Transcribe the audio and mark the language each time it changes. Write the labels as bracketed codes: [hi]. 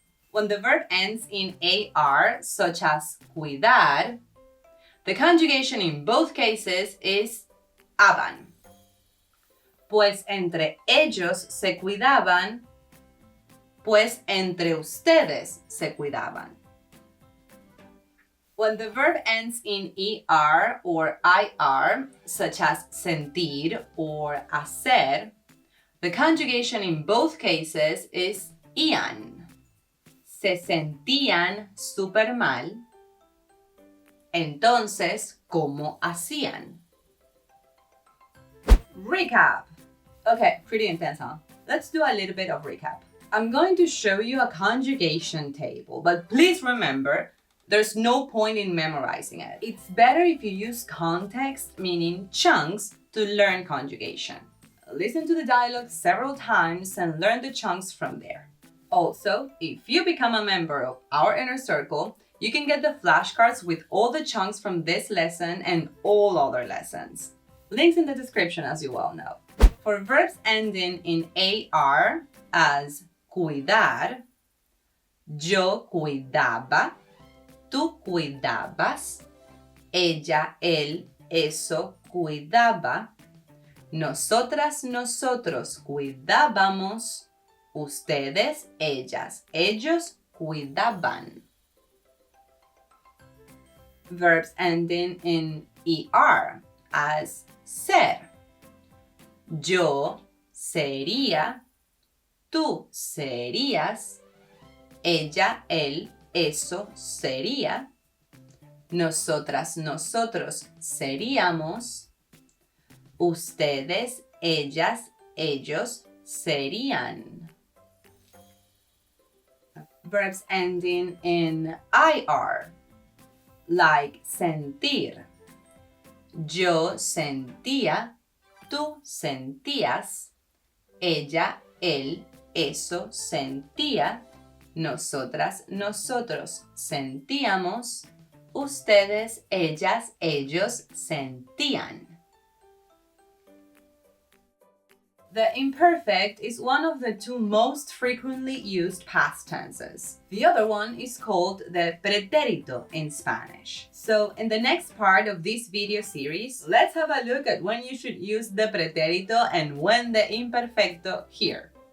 [en] When the verb ends in AR, such as cuidar, the conjugation in both cases is aban. [es] Pues entre ellos se cuidaban, pues entre ustedes se cuidaban. [en] When the verb ends in ER or IR, such as sentir or hacer, the conjugation in both cases is ian. [es] Se sentían súper mal, entonces, ¿cómo hacían? [en] Recap. Okay, pretty intense, huh? Let's do a little bit of recap. I'm going to show you a conjugation table, but please remember, there's no point in memorizing it. It's better if you use context, meaning chunks, to learn conjugation. Listen to the dialogue several times and learn the chunks from there. Also, if you become a member of our inner circle, you can get the flashcards with all the chunks from this lesson and all other lessons. Links in the description, as you well know. For verbs ending in AR, as [es] cuidar, yo cuidaba, tú cuidabas, ella, él, eso cuidaba, nosotras, nosotros cuidábamos, ustedes, ellas, ellos cuidaban. [en] Verbs ending in ER, as ser. [es] Yo sería, tú serías, ella, él, eso sería, nosotras, nosotros seríamos, ustedes, ellas, ellos serían. [en] Verbs ending in IR, like sentir. [es] Yo sentía, tú sentías, ella, él, eso sentía, nosotras, nosotros sentíamos, ustedes, ellas, ellos sentían. [en] The imperfect is one of the two most frequently used past tenses. The other one is called the pretérito in Spanish. So in the next part of this video series, let's have a look at when you should use the pretérito and when the imperfecto here.